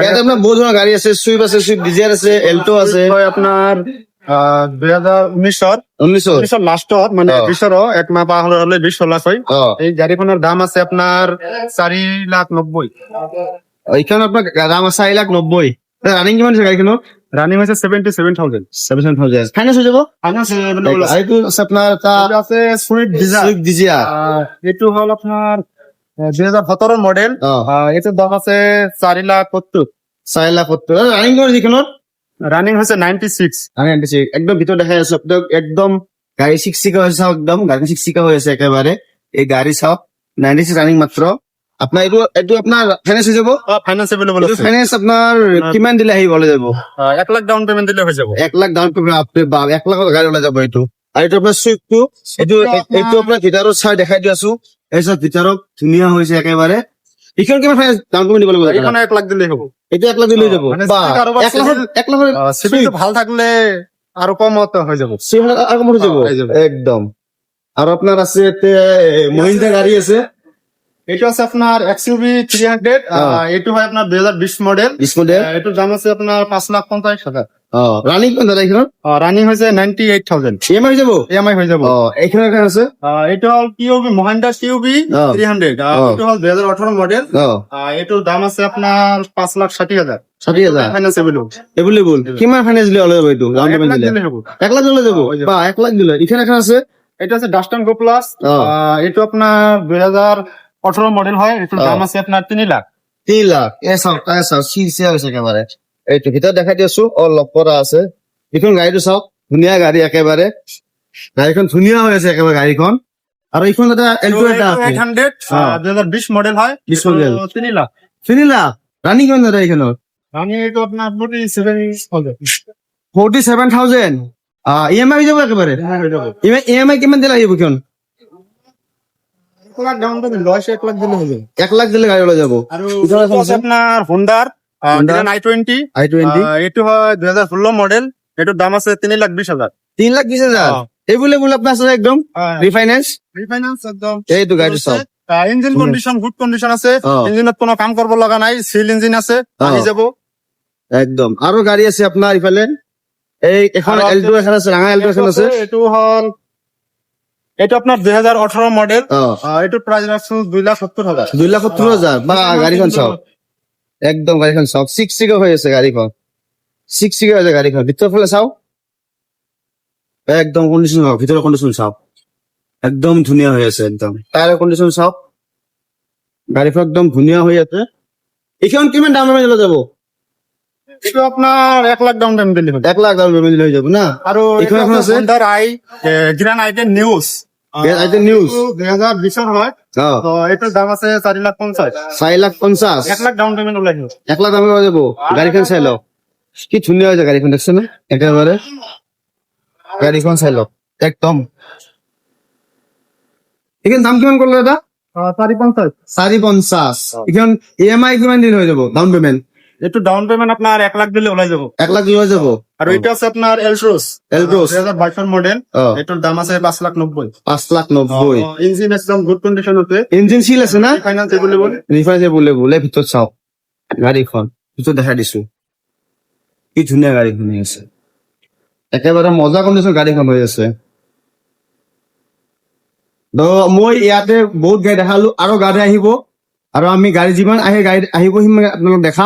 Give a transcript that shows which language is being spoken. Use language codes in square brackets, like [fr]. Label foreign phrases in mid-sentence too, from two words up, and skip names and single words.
[as] ইয়াতে আপোনাৰ বহুত ধৰণৰ গাড়ী আছে, চুইফট আছে, চুইফট ডিজায়াৰ আছে, এল্টো আছে। হয় আপোনাৰ 2019 লাষ্টত মানে 20 এক মাহ পাৰ হলে 20 চলা হয়। এই গাড়ীখনৰ দাম আছে আপোনাৰ 4,90,000। এইখন আপোনাৰ দাম আছে 4,90,000। ৰানিং কিমান আছে গাড়ীখনৰ? [bn] রানিং হয়েছে 77,000। [as] 7,000 ফাইনেন্স হৈ যাব। এইটো আছে আপোনাৰ আছে সুইফট ডিজায়ার। চুইফট ডিজায়াৰ। এইটো হল আপনার 2017 মডেল। এটার দাম আছে 4,70,000। 4,70,000। ৰানিং কিমান যিখনত? [bn] রানিং হয়েছে 96। [as] একদম ভিতৰত দেখাই আছো আপোনাক, একদম গাড়ী চিকচিকা হৈছে চাওক, একদম গাড়ী চিকচিকা হৈ আছে একেবাৰে। এই গাড়ী চাওক 96 ৰানিং মাত্ৰ। আপোনাৰ এইটো আপোনাৰ ফাইনেন্স হৈ যাব। [en] finance available [as] আছে। ফাইনেন্স আপোনাৰ কিমান দিলে আহিব ওলাই যাব? 1 লাখ [en] down payment [as] দিলে হৈ যাব। 1 লাখ [en] down payment. [as] আপনি 1 লাখৰ গাড়ী ওলাই যাব এইটো। আৰু এইটো আপোনাৰ চুইফটটো, এইটো আপোনাৰ ভিতৰত চাই দেখাই দি আছো। এই চব ভিতৰত ধুনীয়া হৈছে একেবাৰে। এইখন কিমান [en] finance down payment [as] দিব লাগিব? এখানে 1 লাখ দিলেই হ'ব। এইটো 1 লাখ দিলে হৈ যাব। মানে বা 1 লাখৰ সিভিলটো ভাল থাকলে আৰু কমত হৈ যাব। আৰু কম হৈ যাব একদম। আৰু আপোনাৰ আছে মহিন্দ্ৰা গাড়ী আছে। এইটো আছে আপনার XUV 300। এইটো হয় আপনার 2020 মডেল। 20 মডেল। এটার দাম আছে আপনার 5,50,000। রানিং কোন দাদা এইখন? [bn] রানিং হয়েছে 98,000। [as] ইএমআই হৈ যাব। ইএমআই হয়ে যাব। এইখন এখন আছে। এটা হল মহিন্দ্রা QB 300। এটা হল 2018 মডেল। এটার দাম আছে আপনার 5,60,000। 60,000 ফাইন্যান্স এভেলেবল। কিমান ফাইনেন্স দিলে ওলাই যাব এইটো? [en] down payment [as] দিলে 1 লাখ দিলে যাব। বা 1 লাখ দিলে। এখানে এখন আছে। এটা আছে ডাস্টন গো প্লাস। এটা আপনার 2018 মডেল হয়। এটার দাম আছে আপনার 3 লাখ। 3 লাখ। চাওক চিচিয়া হৈছে একেবাৰে। এইটো ভিতৰত দেখাই দি আছো, লক কৰা আছে। এইখন গাড়ীটো চাওক, ধুনীয়া গাড়ী একেবাৰে। গাড়ীখন ধুনীয়া হৈ আছে একেবাৰে গাড়ীখন। আৰু এইখন এটা এল্টো এটা আছে 800। 2020 মডেল হয়। 20 মডেল। 3 লাখ। 3 লাখ। ৰানিং কিমান দাদা এইখনৰ? [bn] রানিং এটা আপনার 47,000। [as] 47,000। ইএমআই হৈ যাব একেবাৰে। হয়ে যাব। ইএমআই কিমান দিলে আহিব এইখন? 1 লাখ [en] down payment [as] 1 লাখ দিলে হবে। 1 লাখ দিলে গাড়ী ওলাই যাব। আৰু আপনার হোন্ডার i20। এইটো হয় 2016 মডেল। এটার দাম আছে 3,20,000। 3,20,000 এভেলেবল আপনার আছে একদম। রিফাইন্যান্স রিফাইন্যান্স একদম। এইটো গাড়ীটো চাওক। [en] engine condition good condition [as] আছে। ইঞ্জিনত কোনো কাম করব লগা নাই। সিল ইঞ্জিন আছে, আহি যাব একদম। আৰু গাড়ী আছে আপোনাৰ ইফালে। এই এখন এল্টো এখন আছে, ৰাঙা এল্টো এখন আছে। এটা আপনার 2018 মডেল। এটার প্রাইস আছে 2,70,000। 2,70,000। বা গাড়ীখন চাওক, একদম গাড়ীখন চাওক, চিকচিকা হৈ আছে গাড়ীখন। চিকচিকা হৈ আছে গাড়ীখন। ভিতৰৰ ফালে চাওক, একদম কণ্ডিশ্যন চাওক, ভিতৰৰ কণ্ডিশ্যন চাওক, একদম ধুনীয়া হৈ আছে একদম। টায়াৰৰ কণ্ডিশ্যন চাওক, গাড়ীখন একদম ধুনীয়া হৈ আছে। এইখন কিমান দাম লৈ যাব? এটা আপনার 1 লাখ [en] down payment [as] দিলে হবে। 1 লাখ [en] down payment [as] দিলে হৈ যাব না। আৰু এইখন এখন আছে হোন্ডার গ্র্যান্ড i10 নিউজ। আইটেম নিউজ 2020 হয়। তো এটার দাম আছে 4,50,000। 4,50,000। 1 লাখ [en] down payment [as] ওলাই 1 লাখ দাম হৈ যাব। গাড়ীখন চাই লওক, কি ধুনীয়া হৈছে গাড়ীখন, দেখছে না একেবাৰে। গাড়ীখন চাই লওক একদম। এইখন দাম কিমান কৰিলে দাদা? 4,50,000। 4,50,000। এইখন ইএমআই কিমান দিন হৈ যাব [en] down payment? [as] একটু [en] down payment [as] আপনার 1 লাখ দিলে ওলাই যাব। 1 লাখ দিলে হৈ যাব। আর এটা আছে আপনার এলট্রোস 2022 মডেল। এটার দাম আছে 5,90,000। 5,90,000। ইঞ্জিন একদম [en] good condition [as] আছে। ইঞ্জিন সিল আছে না? [en] finance available. refinance available. [as] ভিতৰত চাওক গাড়ীখন, ভিতৰত দেখাই দিছো কি ধুনীয়া গাড়ীখন হৈ আছে, একেবাৰে মজা কণ্ডিশ্যন গাড়ীখন হৈ আছে। তো মই ইয়াতে বহুত গাড়ী দেখালো, আৰু গাড়ী আহিব, আৰু আমি গাড়ী যিমান আহে গাড়ী আহিব সিমান আপোনালোক দেখাম।